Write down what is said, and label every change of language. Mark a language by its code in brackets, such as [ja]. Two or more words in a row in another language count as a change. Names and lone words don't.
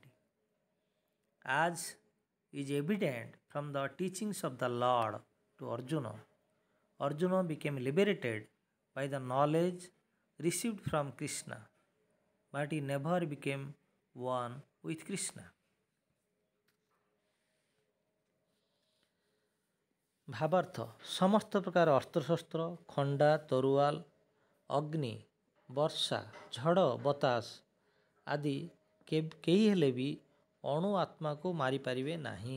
[en] As is evident from the teachings of the Lord to Arjuna, Arjuna became liberated by the knowledge received from Krishna, but he never became one with Krishna. [or] ଭାବାର୍ଥ ସମସ୍ତ ପ୍ରକାର ଅସ୍ତ୍ରଶସ୍ତ୍ର ଖଣ୍ଡା ତରୁଆଲ ଅଗ୍ନି ବର୍ଷା ଝଡ଼ ବତାସ ଆଦି କେହି ହେଲେ ବି ଅଣୁ ଆତ୍ମାକୁ ମାରିପାରିବେ ନାହିଁ।